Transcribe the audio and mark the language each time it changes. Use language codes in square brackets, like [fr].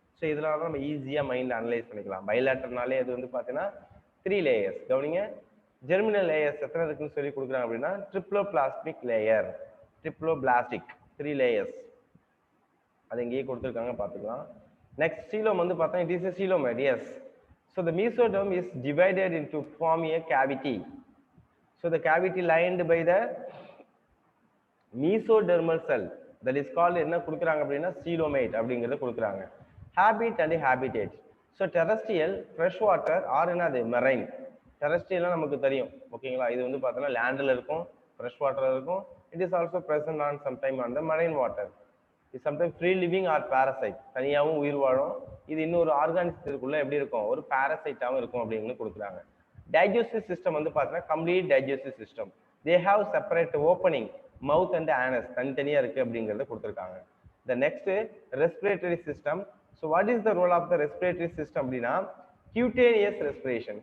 [ta] So இதனால தான் நம்ம ஈஸியா மைண்ட்ல அனலைஸ் பண்ணிக்கலாம். பைலேட்டர்னாலே அது வந்து பார்த்தீங்கன்னா 3 லேயர்ஸ். கவனிங்க, ஜெர்மினல் லேயர்ஸ் எத்தனை இருக்குன்னு சொல்லி கொடுக்குறாங்க அப்படின்னா ட்ரிப்ளோபிளாஸ்டிக் லேயர், ட்ரிப்ளோபிளாஸ்டிக் 3 லேயர்ஸ். அது இங்கேயே கொடுத்துருக்காங்க, பார்த்துக்கலாம். நெக்ஸ்ட் சீலோம் வந்து பார்த்தா [en] It is a coelomate. Yes. So the mesoderm is divided into form a cavity. So the cavity lined by the mesodermal cell that is called [ta] என்ன கொடுக்குறாங்க அப்படின்னா coelomate அப்படிங்கறத கொடுக்குறாங்க. [en] Habit and habitat. So terrestrial, fresh water or என்னது marine. [ta] terrestrial நமக்கு தெரியும், ஓகேங்களா? இது வந்து பார்த்தோன்னா லேண்ட்ல இருக்கும், ஃப்ரெஷ் வாட்டர்ல இருக்கும். [en] It is also present on sometime on the marine water. It sometimes free living or parasite, [ta] தனியாகவும் உயிர் வாழும். இது இன்னொரு ஆர்கானிசத்துக்குள்ள எப்படி இருக்கும், ஒரு பாரசைட்டாகவும் இருக்கும் அப்படின்னு கொடுக்குறாங்க. டைஜஸ்டிவ் சிஸ்டம் வந்து பார்த்தீங்கன்னா complete digestive system. [en] they have separate opening, [ta] mouth and anus தனித்தனியாக இருக்குது அப்படிங்கிறத கொடுத்துருக்காங்க. [en] The next respiratory system. So what is the role of the respiratory system அப்படின்னா cutaneous respiration.